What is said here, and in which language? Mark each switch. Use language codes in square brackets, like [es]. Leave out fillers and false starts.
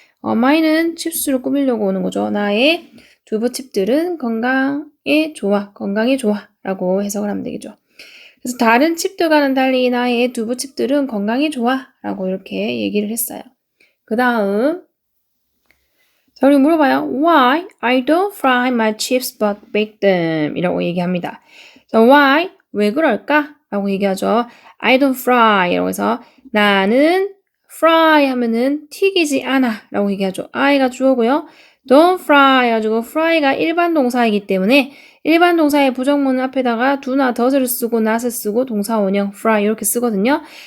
[ko] my는 칩스를 꾸미려고 오는 거죠. 나의 두부칩들은 건강에 좋아 라고 해석을 하면 되겠죠. 그래서 다른 칩들과는 달리 나의 두부칩들은 건강에 좋아 라고 이렇게 얘기를 했어요. 그 다음 자, 우리 물어봐요. [en] Why I don't fry my chips but bake them [ko] 이라고 얘기합니다. 자, why? 왜 그럴까? 라고 얘기하죠. I don't fry 이라고 해서 나는 fry 하면은 튀기지 않아 라고 얘기하죠. I가 주어고요. don't fry 해가지고 fry가 일반 동사이기 때문에 일반 동사의 부정문 앞에다가 do나 does를 쓰고 not을 쓰고 동사 원형 fry 이렇게 쓰거든요.